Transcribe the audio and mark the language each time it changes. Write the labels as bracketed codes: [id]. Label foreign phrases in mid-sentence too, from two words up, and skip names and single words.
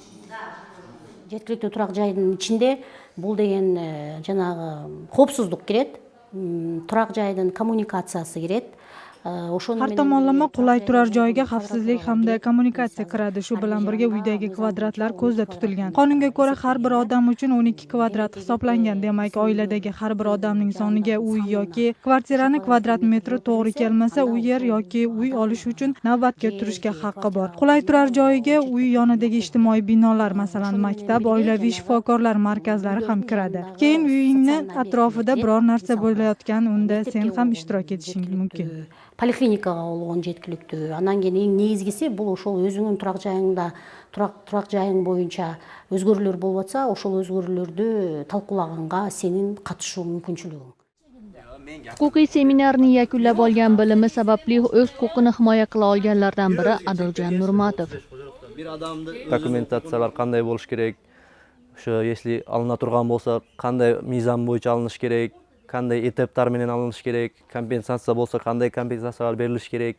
[ky] Жеткиликтүү турак жайдын ичинде бул деген жанагы коопсуздук кирет, турак жайдын коммуникациясы кирет. [uz] Har tomonlama qulay turar joyga xavfsizlik hamda kommunikatsiya kiradi. Shu bilan birga uydagi kvadratlar ko'zda tutilgan. Qonunga ko'ra har bir odam uchun 12 kvadrat hisoblangan. Demak, oiladagi har bir odamning soniga uy yoki kvartirani kvadrat metri to'g'ri kelmasa, u yer yoki uy olish uchun navbatga turishga haqqi bor. Qulay turar joyiga uy yonidagi ijtimoiy binolar, masalan, maktab, oilaviy shifokorlar markazlari ham kiradi. Keyin uyingni atrofida biror narsa bo'layotgan, unda sen ham ishtirok etishing mumkin. [ky] Поликлиникага болгон жеткиликтүү. Анан кийин эң негизгиси бул ошол өзүңүн турак жайыңда, турак жайың боюнча өзгөрүүлөр болуп атса, ошол өзгөрүүлөрдү талкуулаганга сенин катышуу мүмкүнчүлүгүң. [uz] Huquqiy seminarni yakunlab olgan bilimi sababli o'z huquqini himoya qila olganlardan biri Adiljon Nurmatov. Dokumentatsiyalar qanday bo'lish kerak? O'sha если alına turgan bo'lsa, qanday mizan bo'yicha alinish kerak? Qanday etaplar menен alinish kerak, kompensatsiya bo'lsa qanday kompensatsiyalar berilish kerak.